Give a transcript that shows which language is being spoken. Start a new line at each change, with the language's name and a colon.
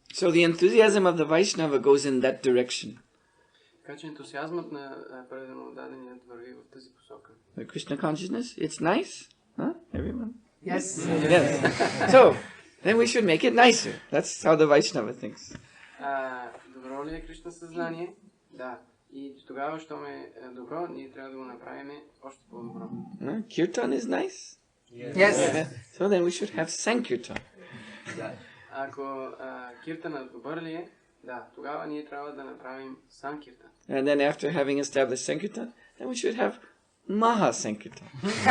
English: So the enthusiasm of the Vaishnava goes in that direction.
Bulgarian: Така че ентусиазмът на предано даденият върви в тази посока.
English: The Krishna consciousness, it's nice, huh? Everyone? Yes. Yes. So, then we should make it nicer. That's how the Vaishnava thinks.
Bulgarian: Добро ли е Кришна съзнание? Да. И тогава, щом е добро, ние трябва да го направим още по-добро.
English: Kirtan is nice. Yes. So then we should have Sankirtan.
Bulgarian: Ако киртанът добър ли е, да, тогава ние трябва да направим санкиртан.
English: And then after having established Sankirtan, then we should have Maha Sankirtan.